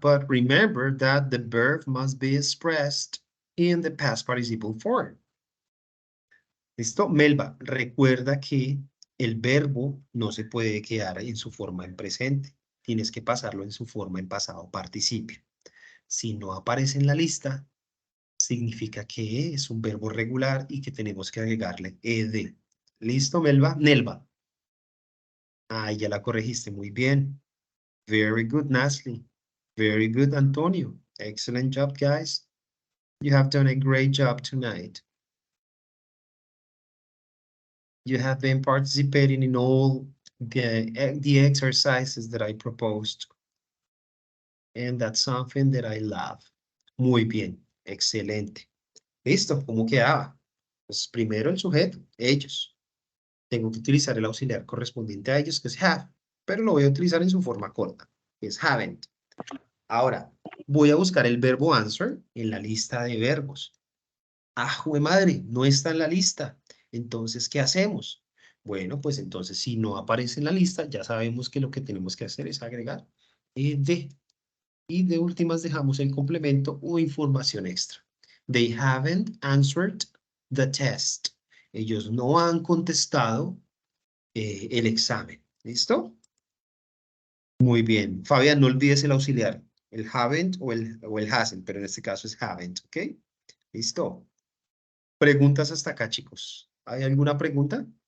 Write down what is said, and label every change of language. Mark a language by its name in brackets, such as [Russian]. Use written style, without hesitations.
[English] But remember that the verb must be expressed in the past participle form. [Spanish] ¿Listo? Melba, recuerda que el verbo no se puede quedar en su forma en presente. Tienes que pasarlo en su forma en pasado participio. Si no aparece en la lista, significa que es un verbo regular y que tenemos que agregarle ed. ¿Listo, Melba? Nelva. Ah, ya la corregiste muy bien. [English] Very good, Nasli. Very good, Antonio. Excellent job, guys. You have done a great job tonight. You have been participating in all the exercises that I proposed. And that's something that I love. [Spanish] Muy bien, excelente. Listo, ¿cómo quedaba? Pues primero el sujeto, ellos. Tengo que utilizar el auxiliar correspondiente a ellos, que es have, pero lo voy a utilizar en su forma corta, que es haven't. Ahora, voy a buscar el verbo answer en la lista de verbos. ¡Ah, jue madre! No está en la lista. Entonces, ¿qué hacemos? Bueno, pues entonces, si no aparece en la lista, ya sabemos que lo que tenemos que hacer es agregar ed. Y de últimas dejamos el complemento o información extra. [English] They haven't answered the test. [Spanish] Ellos no han contestado el examen. ¿Listo? Muy bien. Fabián, no olvides el auxiliar. El haven't o el hasn't, pero en este caso es haven't, ¿ok? ¿Listo? Preguntas hasta acá, chicos. ¿Hay alguna pregunta?